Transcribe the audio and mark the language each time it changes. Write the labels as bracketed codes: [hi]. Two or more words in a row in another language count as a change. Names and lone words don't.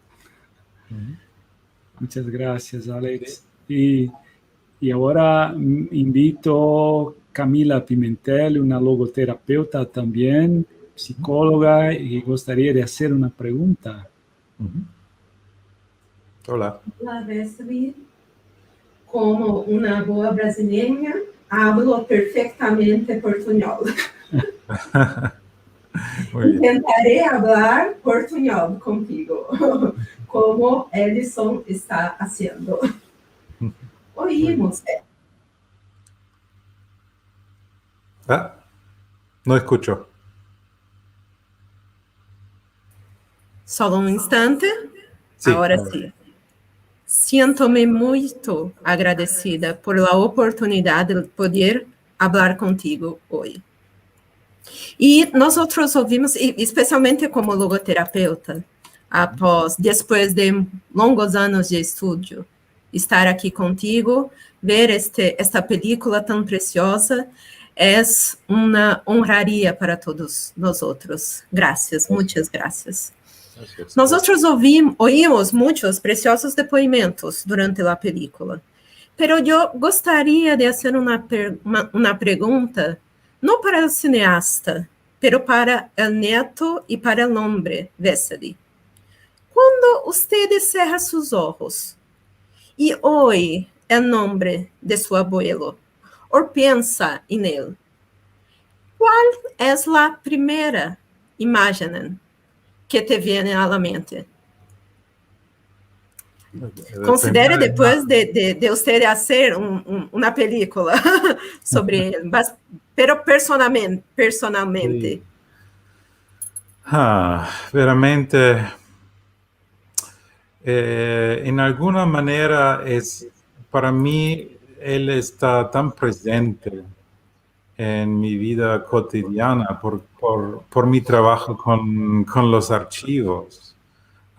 [es] Muchas gracias, Alex. Y ahora invito a Camila Pimentel, una logoterapeuta también, psicóloga, y [pt] gostaria de [es] hacer una pregunta. Hola. [pt] Olá, Wesley. Como uma boa brasileira, hablo perfeitamente portunhol. Tentaré falar portunhol contigo, como Edson está fazendo. [es] Oímos. No escucho. [pt] Só um instante. [es] Sí. [pt] Agora sim. Sinto-me muito agradecida por a oportunidade de poder falar contigo hoje. E nós outros ouvimos, especialmente como logoterapeuta, depois de longos anos de estudo, estar aqui contigo, ver esta película tão preciosa, é uma honraria para todos nós outros. Graças, muitas graças. Nós outros ouvimos muitos preciosos depoimentos durante a película, pero eu gostaria de fazer uma pergunta, não para o cineasta, pero para o neto e para o homem, Wesley. Quando você cerra seus olhos e ouve o nome de seu abuelo, ou pensa em ele, qual é a primeira imagem que [es] te viene a la mente? [pt] Considere depois de você fazer uma película sobre ele, [es] pero personalmente. Veramente, en alguna manera para mí, él está tan presente en mi vida cotidiana por mi trabajo con los archivos.